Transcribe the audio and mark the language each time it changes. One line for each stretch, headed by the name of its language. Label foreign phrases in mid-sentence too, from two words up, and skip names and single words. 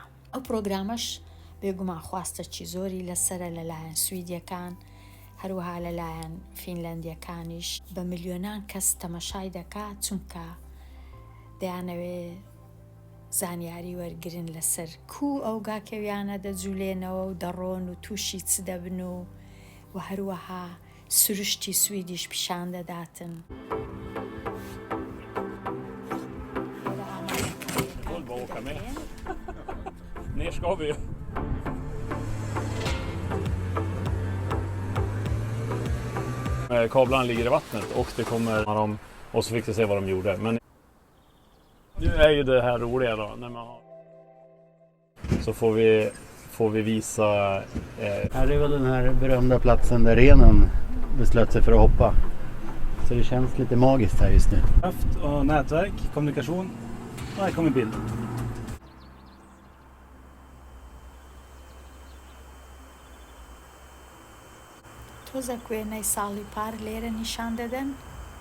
Central Kurdish: ئەو پرۆگرامەش بێگومان خواستەکی زۆری لەسرە لەلایەن سویدیەکان، هەروەها لەلایەن فینلەندیەکانیش بە ملیۆنان کەس تەمەشای دەکات، چونکە دەیانەوێ زانیاری وەرگرن لەسەر ئەو گاکەویانە دەجوولێنەوە و دەڕۆن و تووشی چ دەبن و هەروەها سروشتی سویدیش پیشان دەداتن.
Swedish: Ner ska vi. Kablarna ligger i vattnet och det kommer dem och så fick vi se vad de gjorde. Men nu är ju det här roliga då när man har så får vi visa Här är väl den här berömda platsen där renen beslöt sig för att hoppa. Så det känns lite magiskt här just nu. Kraft och nätverk, kommunikation. Och här kommer bild.
Central Kurdish: تۆزە کوێنەی ساڵی پار لێرە نیشان دەدەن